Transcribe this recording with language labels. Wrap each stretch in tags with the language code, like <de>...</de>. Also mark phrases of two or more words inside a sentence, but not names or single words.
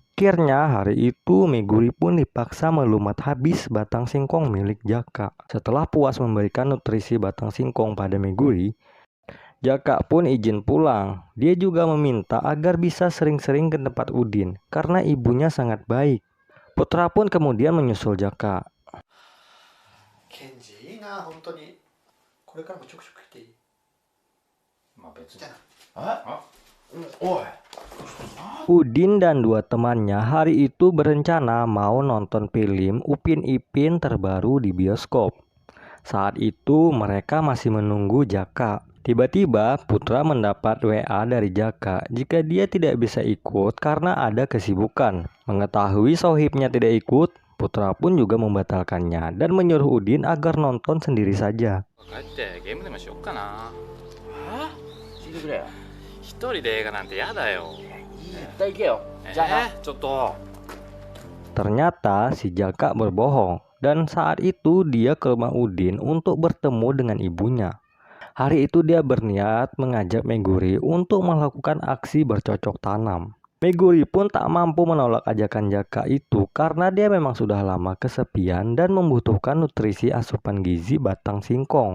<id>Akhirnya hari itu Meguri pun dipaksa melumat habis batang singkong milik Jaka. Setelah puas memberikan nutrisi batang singkong pada Meguri, Jaka pun izin pulang. Dia juga meminta agar bisa sering-sering ke tempat Udin karena ibunya sangat baik. Putra pun kemudian menyusul Jaka.</id> <ja>ケンジいいな、本当に。これからもちょくちょく来ていい？まあ別に。じゃあな。あ、</ja> <id>Udin dan dua temannya hari itu berencana mau nonton film Upin Ipin terbaru di bioskop. Saat itu mereka masih menunggu Jaka. Tiba-tiba Putra mendapat WA dari Jaka jika dia tidak bisa ikut karena ada kesibukan. Mengetahui sohibnya tidak ikut, Putra pun juga membatalkannya dan menyuruh Udin agar nonton sendiri saja.</id> <ja>帰ってゲームでもしよっかな。聞いてくれよ。一人で映画なんてやだよ。絶対行けよ。じゃあな。ちょっと。</ja> <id>Ternyata si Jaka berbohong dan saat itu dia ke rumah Udin untuk bertemu dengan ibunya. Hari itu dia berniat mengajak Meguri untuk melakukan aksi bercocok tanam. Meguri pun tak mampu menolak ajakan Jaka itu karena dia memang sudah lama kesepian dan membutuhkan nutrisi asupan gizi batang singkong.</id>